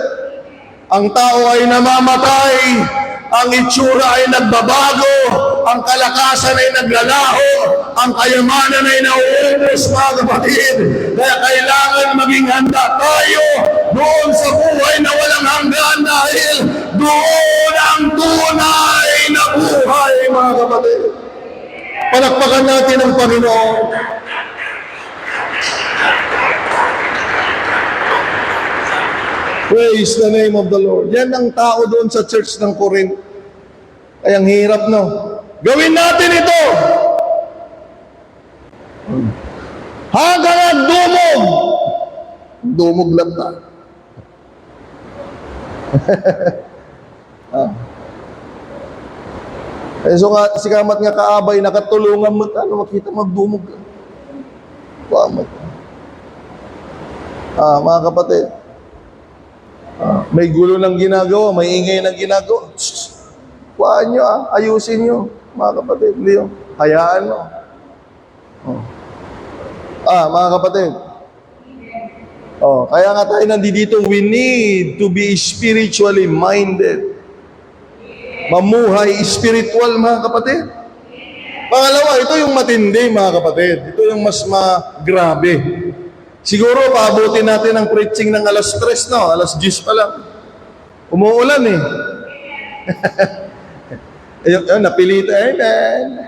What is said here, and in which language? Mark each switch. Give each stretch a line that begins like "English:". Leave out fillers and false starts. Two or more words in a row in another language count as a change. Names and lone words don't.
Filipino: Ang tao ay namamatay, ang itsura ay nagbabago, ang kalakasan ay naglalaho, ang kayamanan ay nauubos, mga kapatid. Kaya kailangan maging handa tayo doon sa buhay na walang hanggan dahil doon ang tunay na buhay, mga kapatid. Palakpakan natin ang Panginoon.
English: Praise the name of the Lord.
Filipino: Yan ang tao doon sa church ng Corinth. Ay, ang hirap, no? Gawin natin ito! Hanggang nagdumog! Dumog lang ta. So si kamat nga kaabay, nakatulungan mo, makita magdumog. Kamat. Mga kapatid, may gulo ng ginagawa, may ingay ng ginagawa. Kuhaan nyo, ayusin nyo, mga kapatid. Hayaan mo. Mga kapatid. Kaya nga tayo nandito,
English: we need to be spiritually minded.
Filipino: Mamuhay spiritual, mga kapatid. Pangalawa, ito yung matindi, mga kapatid. Ito yung mas grabe. Siguro, paabutin natin ang preaching ng alas 3, no? Alas 10 pa lang. Umuulan eh. Ayun, napilita. Amen.